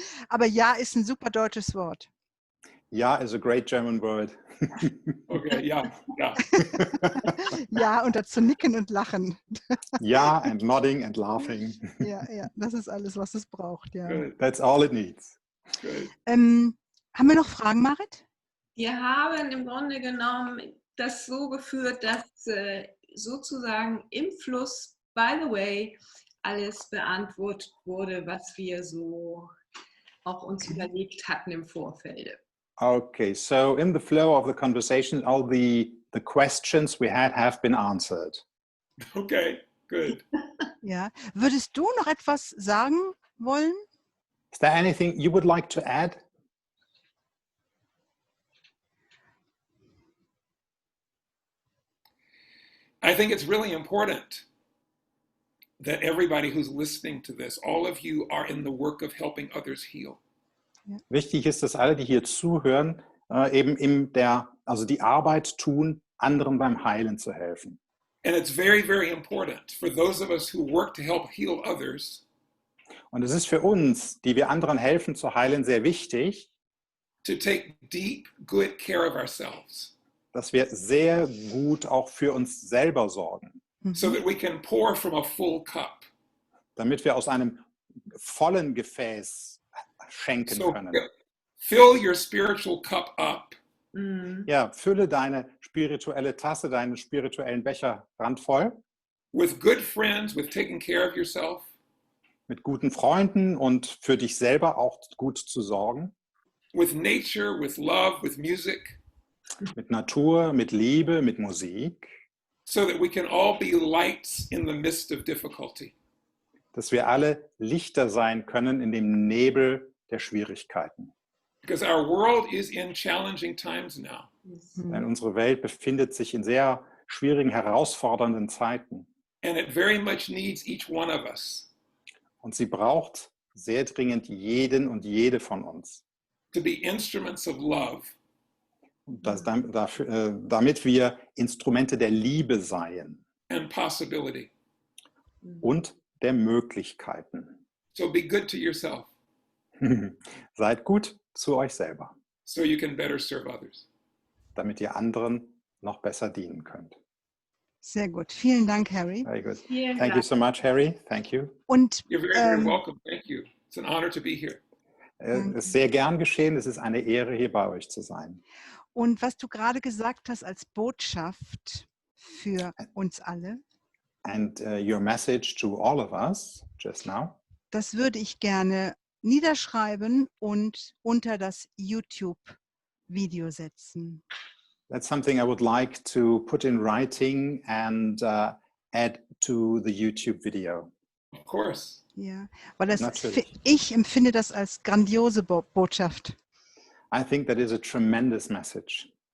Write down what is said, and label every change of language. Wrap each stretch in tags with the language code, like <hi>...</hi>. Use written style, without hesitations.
<de>Aber ja ist ein super deutsches Wort.</de> <en>Ja is a great German word. Okay, yeah.</en> <de>Ja, und dazu nicken und lachen.</de> <en>Ja, and nodding and laughing.</en> <de>Ja, das ist alles, was es braucht. Ja.</de> <en>Good. That's all it needs. Good.</en> <de>Haben wir noch Fragen, Marit? Wir haben im Grunde genommen das so geführt, dass sozusagen im Fluss,</de> <en>by the way,</en> <de>alles beantwortet wurde, was wir so auch uns überlegt hatten im Vorfeld.</de> <en>Okay, so in the flow of the conversation, all the questions we had have been answered. Okay, good.</en> <de>Ja. Würdest du noch etwas sagen wollen?</de> <en>Is there anything you would like to add? I think it's really important that everybody who's listening to this, all of you are in the work of helping others heal.</en> <de>Wichtig ist, dass alle, die hier zuhören, eben also die Arbeit tun, anderen beim Heilen zu helfen.</de> <en>And it's very, very important for those of us who work to help heal others.</en> <de>Und es ist für uns, die wir anderen helfen zu heilen, sehr wichtig,</de> <en>to take deep, good care of ourselves.</en> <de>Dass wir sehr gut auch für uns selber sorgen.</de> <en>So that we can pour from a full cup.</en> <de>Damit wir aus einem vollen Gefäß schenken können.</de> <en>Fill your spiritual cup up.</en> <de>Ja, fülle deine spirituelle Tasse, deinen spirituellen Becher randvoll.</de> <en>With good friends, with taking care of yourself.</en> <de>Mit guten Freunden und für dich selber auch gut zu sorgen.</de> <en>With nature, with love, with music.</en> <de>Mit Natur, mit Liebe, mit Musik.</de> <en>So that we can all be lights in the midst of difficulty.</en> <de>Dass wir alle Lichter sein können in dem Nebel der Schwierigkeiten.</de> <en>Because our world is in challenging times now.</en> <de>Denn unsere Welt befindet sich in sehr schwierigen, herausfordernden Zeiten.</de> <en>And it very much needs each one of us.</en> <de>Und sie braucht sehr dringend jeden und jede von uns.</de> <en>To be instruments of love.</en> <de>Damit wir Instrumente der Liebe seien.</de> <en>And possibility.</en> <de>Und der Möglichkeiten.</de> <en>So be good to yourself.</en> <de>Seid gut zu euch selber.</de> <en>So you can better serve others.</en> <de>Damit ihr anderen noch besser dienen könnt. Sehr gut. Vielen Dank, Harry.</de> <en>Very good. Thank you so much, Harry. Thank you.</en> <de>Und,</de> <en>You're very, very welcome. Thank you. It's an honor to be here.</en> <de>Ist sehr gern geschehen. Es ist eine Ehre, hier bei euch zu sein. Und was du gerade gesagt hast als Botschaft für uns alle,</de> <en>And your message to all of us just now,</en> <de>das würde ich gerne niederschreiben und unter das YouTube-Video setzen.</de> <en>that's something I would like to put in writing and add to the YouTube video. Of course.</en> <de>Ja, weil das, Natürlich. ich empfinde das als grandiose Botschaft.</de> <en>I think that is a tremendous message.</en>